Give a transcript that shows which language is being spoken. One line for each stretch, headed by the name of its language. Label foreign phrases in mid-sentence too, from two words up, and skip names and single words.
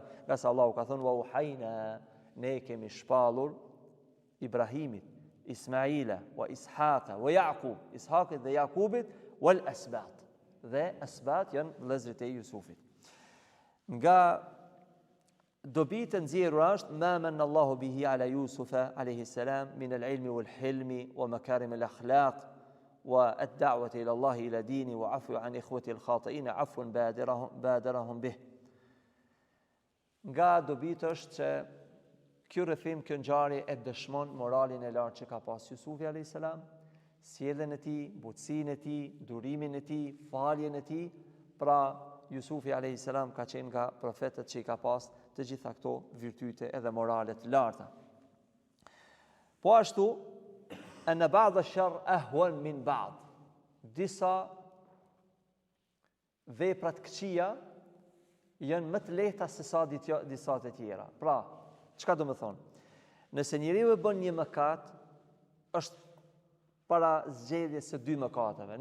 Albanian: Nga sa Allahu ka thonë
Arabic: وأوحينا,
Albanian: ne kemi shpallur Ibrahimit,
Arabic: إسماعيل وإسحاق ويعقوب,
Albanian: Ishaqit dhe Jakubit,
Arabic: والأسباط.
Albanian: Dhe asbat janë vëllezërit e Jusufit. Nga dobit e nxjerrura është
Arabic: ما منّ الله به على يوسف عليه السلام من العلم والحلم ومكارم الأخلاق والدعوة إلى الله إلى دينه وعفوه عن إخوته الخاطئين عفوا بادرهم به.
Albanian: Nga dobit është që kjo rrëfim, kjo ngjarje e dëshmon moralin e lartë që ka pas Jusufi
Arabic: عليه السلام,
Albanian: sjelljen e tij, butësinë e tij, durimin e tij, faljen e tij. Pra Jusufi
Arabic: عليه السلام
Albanian: ka qenë nga profetët që i ka pas të gjitha këto virtyte edhe morale të larta. Po ashtu,
Arabic: أن بعض الشر أهون من بعض.
Albanian: Disa vepra të këqija janë më të lehta se sa disa të tjera. Pra, çka do të thonë? Nëse njeriu e bën një mëkat, është para zgjedhjes së dy mëkateve.